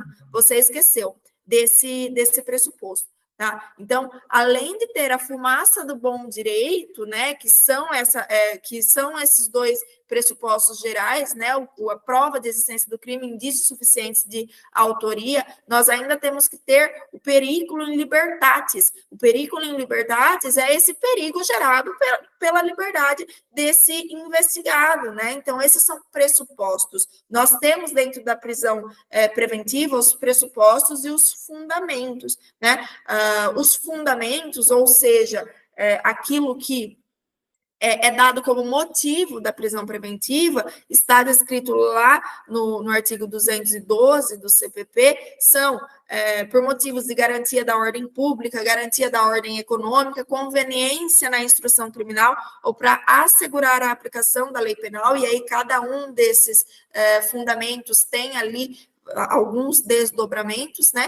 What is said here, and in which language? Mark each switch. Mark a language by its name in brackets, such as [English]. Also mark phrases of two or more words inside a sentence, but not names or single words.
[Portuguese] Você esqueceu desse pressuposto. Tá? Então, além de ter a fumaça do bom direito, né, que são esses dois pressupostos gerais, né, a prova de existência do crime, indícios suficientes de autoria, nós ainda temos que ter o [Latin] periculum in libertatis. [Portuguese] O [Latin] periculum in libertatis [Portuguese] é esse perigo gerado pela liberdade desse investigado, né? Então, esses são pressupostos. Nós temos dentro da prisão preventiva os pressupostos e os fundamentos, né? Os fundamentos, ou seja, aquilo que é dado como motivo da prisão preventiva, está descrito lá no artigo 212 do CPP, são por motivos de garantia da ordem pública, garantia da ordem econômica, conveniência na instrução criminal ou para assegurar a aplicação da lei penal, e aí cada um desses fundamentos tem ali alguns desdobramentos, né?